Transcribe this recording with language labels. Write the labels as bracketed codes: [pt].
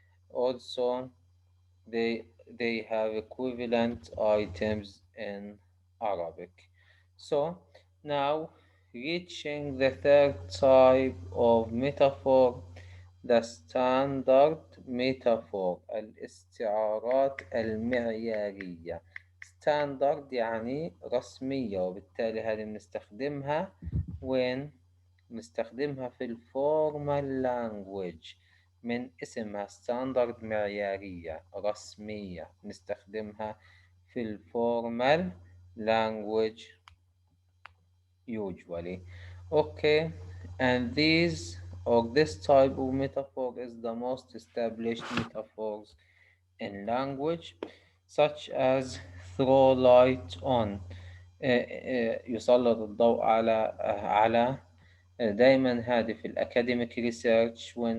[en] Also, they they have equivalent items in Arabic. So now, reaching the third type of metaphor, the standard metaphor، [ar] الاستعارات المعيارية. standard يعني رسمية، وبالتالي هذه بنستخدمها وين؟ نستخدمها في الفورمال لانجويج، من اسمها ستاندرد معيارية رسمية، نستخدمها في الفورمال language usually. [en] Okay, and these or this type of metaphor is the most established metaphors in language, such as throw light on، [ar] يسلط الضوء على دايما هذه في [en] الacademic research.